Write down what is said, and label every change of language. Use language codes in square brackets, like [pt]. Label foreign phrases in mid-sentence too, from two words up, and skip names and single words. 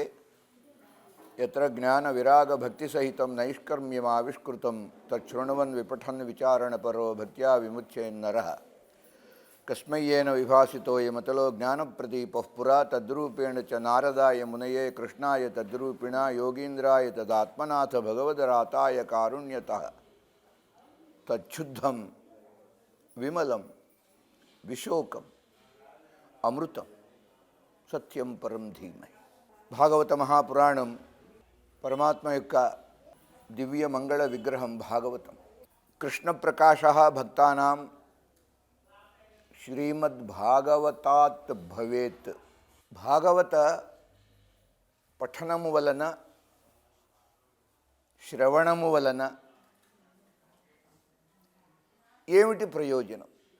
[sa] यत्र ज्ञानविरागभक्तिसहितं नैष्कर्म्यमाविष्कृतं तच्छृण्वन् विपठन् विचारणपरो भक्त्या विमुच्येन्नरः कस्मै येन विभासितोऽयमतलो ज्ञानप्रदीपः पुरा तद्रूपेण च नारदाय मुनये कृष्णाय तद्रूपिणा योगीन्द्राय तदात्मनाथ भगवदराताय कारुण्यतः तच्छुद्धं विमलं विशोकम अमृतं सत्यं परम धीमहि। [te] భాగవత మహాపురాణం పరమాత్మ యొక్క దివ్య మంగళ విగ్రహం భాగవతం. [sa] కృష్ణ ప్రకాశ భక్తానాం శ్రీమద్భాగవతాత్ భవేత్. [te] భాగవత పఠనము వలన శ్రవణము వలన ఏమిటి ప్రయోజనం?